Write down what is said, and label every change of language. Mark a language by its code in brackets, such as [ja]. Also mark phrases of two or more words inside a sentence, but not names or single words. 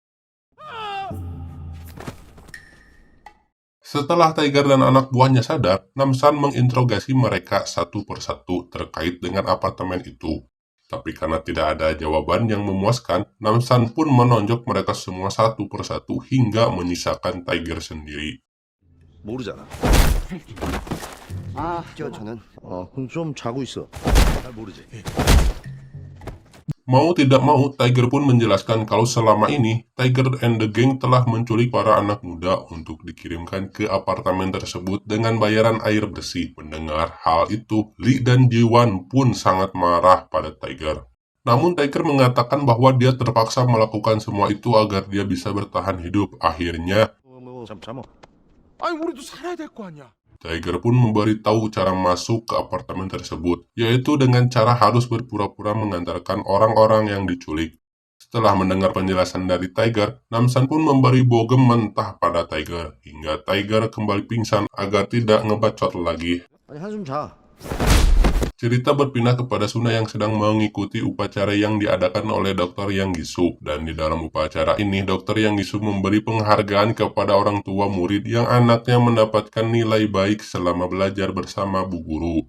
[id] Setelah Tiger dan anak buahnya sadar, Namsan menginterogasi mereka satu persatu terkait dengan apartemen itu. Tapi karena tidak ada jawaban yang memuaskan, Namsan pun menonjok mereka semua satu persatu hingga menyisakan Tiger sendiri. [ko] 모르잖아. 저는 그럼 좀 자고 있어. 잘 모르지. [id] Mau tidak mau, Tiger pun menjelaskan kalau selama ini Tiger and the Gang telah menculik para anak muda untuk dikirimkan ke apartemen tersebut dengan bayaran air bersih. Mendengar hal itu, Lee dan Ji-won pun sangat marah pada Tiger. Namun Tiger mengatakan bahwa dia terpaksa melakukan semua itu agar dia bisa bertahan hidup. Akhirnya, [ko] 잠깐만. 아니 우리도 살아야 될 거 아니야. [id] Tiger pun memberitahu cara masuk ke apartemen tersebut, yaitu dengan cara harus berpura-pura mengantarkan orang-orang yang diculik. Setelah mendengar penjelasan dari Tiger, Namsan pun memberi bogem mentah pada Tiger, hingga Tiger kembali pingsan agar tidak ngebacot lagi. [ko] 아니 한숨 자. [id] Cerita berpindah kepada Suna yang sedang mengikuti upacara yang diadakan oleh Dr. Yang Gi-soo. Dan di dalam upacara ini, Dr. Yang Gi-soo memberi penghargaan kepada orang tua murid yang anaknya mendapatkan nilai baik selama belajar bersama Bu Guru.